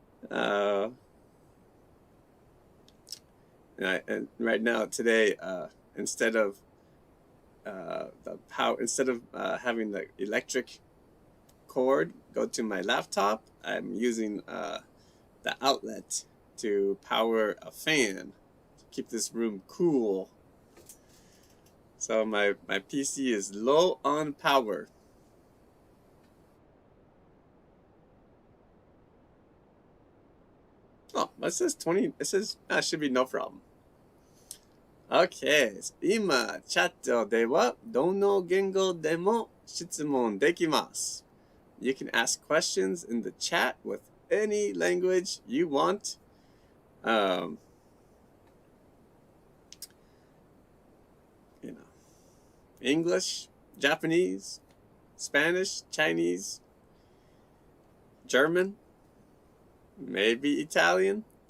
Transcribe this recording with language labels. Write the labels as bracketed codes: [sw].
[en] And right now, today, instead of having the electric cord go to my laptop, I'm using the outlet to power a fan to keep this room cool. So my PC is low on power. Oh, it says 20. It says should be no problem. Okay. [ja] 今、チャットではどの言語でも質問できます。 [en] You can ask questions in the chat with any language you want. English, Japanese, Spanish, Chinese, German, maybe Italian.